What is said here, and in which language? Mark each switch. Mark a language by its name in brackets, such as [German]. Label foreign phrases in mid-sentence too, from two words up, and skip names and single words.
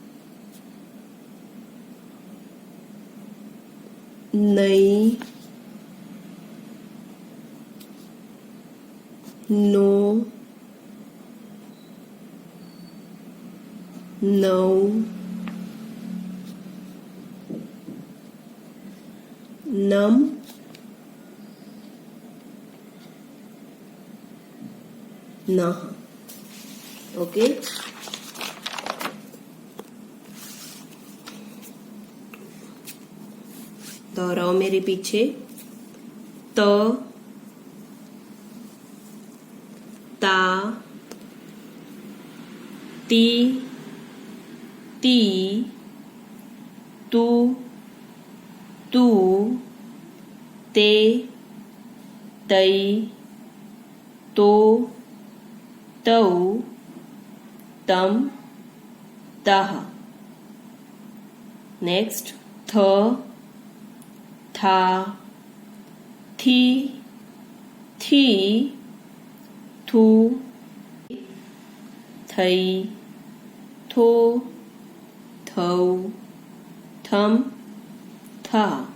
[Hindi] नई, नो, नौ, नम, नह. ओके. दोहराओ मेरे पीछे. त, ता, ती, ती, तू, तू, ते, तई, तो, तौ, तम, तह. नेक्स्ट. थ, था, थी, थी, थू, थई, थो, थौ, थम, था.